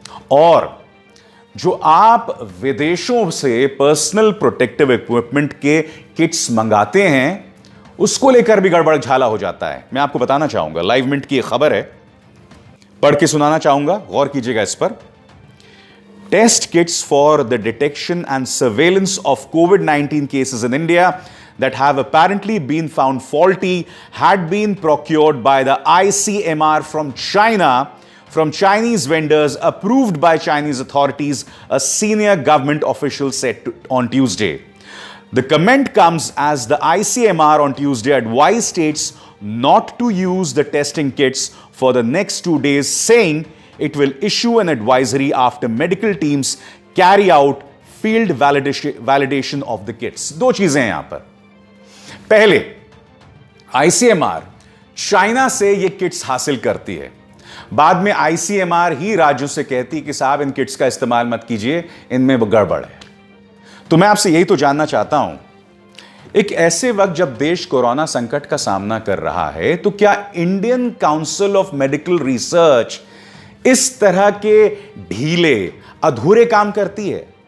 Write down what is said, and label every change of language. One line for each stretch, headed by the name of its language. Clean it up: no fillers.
Hindi: और जो आप विदेशों से पर्सनल प्रोटेक्टिव इक्विपमेंट के किट्स मंगाते हैं, उसको लेकर भी गड़बड़ झाला हो जाता है। मैं आपको बताना चाहूंगा, लाइव मिनट की एक खबर है, पढ़ के सुनाना चाहूंगा, गौर कीजिएगा इस पर।
English: Test kits for the detection and surveillance of covid cases in India that have apparently been found faulty had been procured by the ICMR from China, from Chinese vendors approved by Chinese authorities, a senior government official said on Tuesday. The comment comes as the ICMR on Tuesday advised states not to use the testing kits for the next 2 days, saying it will issue an advisory after medical teams carry out field validation of the kits.
Hindi: दो चीजें हैं यहां पर। पहले, ICMR China से ये kits हासिल करती है, बाद में आईसीएमआर ही राज्यों से कहती कि साहब इन किट्स का इस्तेमाल मत कीजिए, इनमें गड़बड़ है। तो मैं आपसे यही तो जानना चाहता हूं, एक ऐसे वक्त जब देश कोरोना संकट का सामना कर रहा है, तो क्या Indian council of medical research इस तरह के ढीले अधूरे काम करती है?